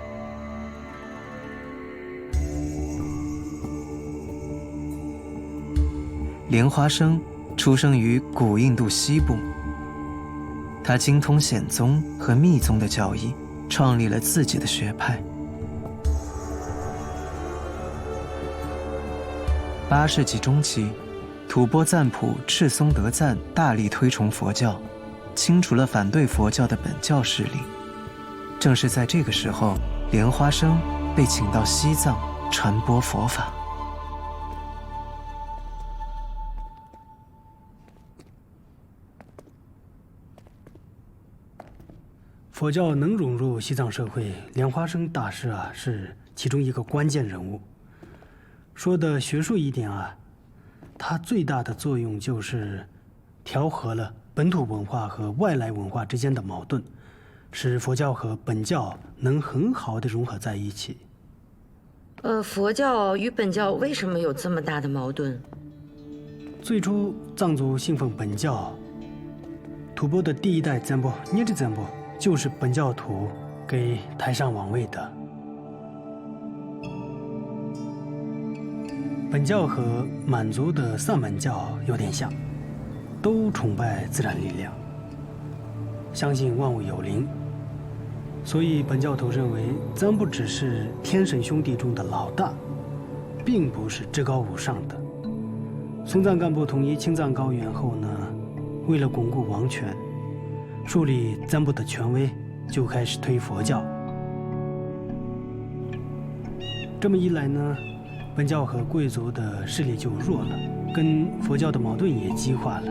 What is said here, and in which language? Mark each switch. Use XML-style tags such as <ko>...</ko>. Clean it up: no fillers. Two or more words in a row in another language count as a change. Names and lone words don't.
<zh>蓮花生出生於古印度西部，他精通顯宗和密宗的教義，創立了自己的學派。8世紀中期，吐蕃贊普赤松德贊大力推崇佛教，清除了反對佛教的本教勢力。正是在這個時候，蓮花生被請到西藏傳播佛法。佛教能融入西藏社會，蓮花生大師是其中一個關鍵人物。說的學術一點它最大的作用就是調和了本土文化和外來文化之間的矛盾，使佛教和本教能很好的融合在一起。佛教與本教為什麼有這麼大的矛盾？最初藏族信奉本教，吐蕃的第1代贊布捏支贊布就是本教徒給抬上王位的。本教和滿族的薩滿教有點像，都崇拜自然力量，相信萬物有靈。所以本教徒認為贊布只是天神兄弟中的老大，並不是至高無上的。松贊干布統一青藏高原後呢，為了鞏固王權，樹立贊布的權威，就開始推佛教。這麼一來呢， 本教和貴族的勢力就弱了，跟佛教的矛盾也激化了，</zh>